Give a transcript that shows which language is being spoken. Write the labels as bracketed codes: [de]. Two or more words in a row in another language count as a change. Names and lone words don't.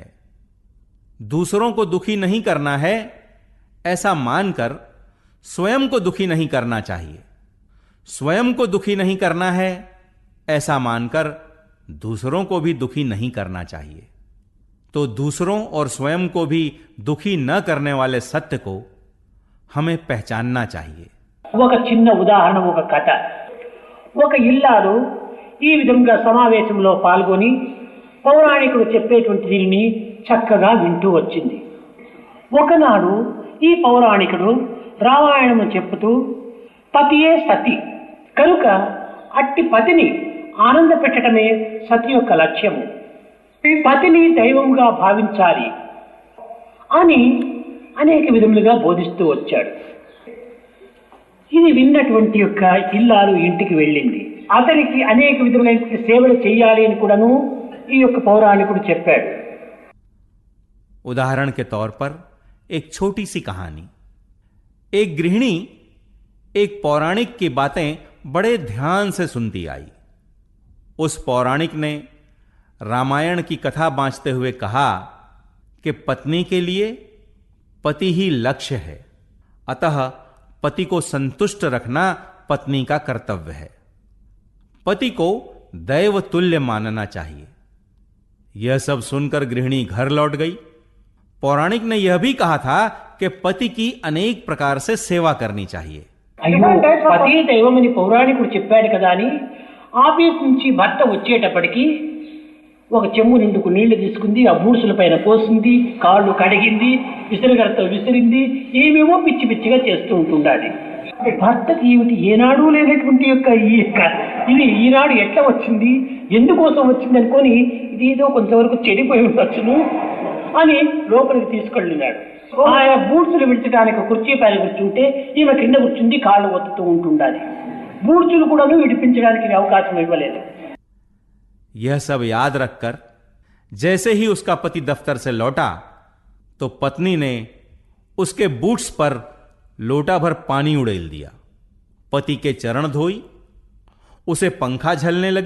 [hi] दूसरों को दुखी नहीं करना है ऐसा मानकर स्वयं को दुखी नहीं करना चाहिए। स्वयं को दुखी नहीं करना है ऐसा मानकर दूसरों को भी दुखी नहीं करना चाहिए। तो दूसरों और स्वयं को भी दुखी न करने वाले सत्य को हमें पहचानना चाहिए। [te] ఒక చిన్న ఉదాహరణ, ఒక కథ. ఒక ఇల్లాలు ఈ విధంగా సమావేశంలో పాల్గొని పౌరాణికుడు చెప్పేటువంటి దీనిని చక్కగా వింటూ వచ్చింది. ఒకనాడు ఈ పౌరాణికుడు రామాయణము చెప్పుతూ పతియే సతి కనుక అట్టి పతిని ఆనంద పెట్టడమే సతి యొక్క లక్ష్యము, పతిని దైవంగా భావించాలి అని అనేక విధములుగా బోధిస్తూ వచ్చాడు. ఇది విన్నటువంటి యొక్క ఇల్లాలు ఇంటికి వెళ్ళింది. అతనికి అనేక విధములైన సేవలు చేయాలి అని కూడాను ఈ యొక్క పౌరాణికుడు చెప్పాడు. [hi] उदाहरण के तौर पर एक छोटी सी कहानी। एक गृहिणी एक पौराणिक की बातें बड़े ध्यान से सुनती आई। उस पौराणिक ने रामायण की कथा बांचते हुए कहा कि पत्नी के लिए पति ही लक्ष्य है, अतः पति को संतुष्ट रखना पत्नी का कर्तव्य है। पति को दैव तुल्य मानना चाहिए। यह सब सुनकर गृहिणी घर लौट गई। पौराणिक ने यह भी कहा था कि पति की अनेक प्रकार से सेवा करनी चाहिए। [te] అయ్యో, పతి దైవమని పౌరాణికుడు చెప్పాడు కదా అని ఆఫీస్ నుంచి భర్త వచ్చేటప్పటికి ఒక చెంబు నిండుకు నీళ్లు తీసుకుంది, ఆ బూడ్సుల పైన పోసింది, కాళ్ళు కడిగింది, విసిరిగడతో విసిరింది, ఏమేమో పిచ్చి పిచ్చిగా చేస్తూ ఉంటుండాలి. భర్తకి ఏమిటి ఏనాడు లేనటువంటి ఇది ఈనాడు ఎట్లా వచ్చింది, ఎందుకోసం వచ్చింది అనుకొని ఇది ఏదో కొంతవరకు చెడిపోయి ఉండొచ్చును అని లోపలికి తీసుకెళ్ళినాడు. ఆయన బూడ్సులు విడిచడానికి కుర్చీ పైన కూర్చుంటే ఈమె కింద కూర్చుంది, కాళ్ళు ఒత్తుతూ ఉంటుండాలి. బూడ్సులు కూడా విడిపించడానికి అవకాశం ఇవ్వలేదు. [hi] यह सब याद रखकर जैसे ही उसका पति दफ्तर से लौटा तो पत्नी ने उसके बूट्स पर लोटा भर पानी उड़ेल दिया, पति के चरण धोई, उसे पंखा झलने लगी।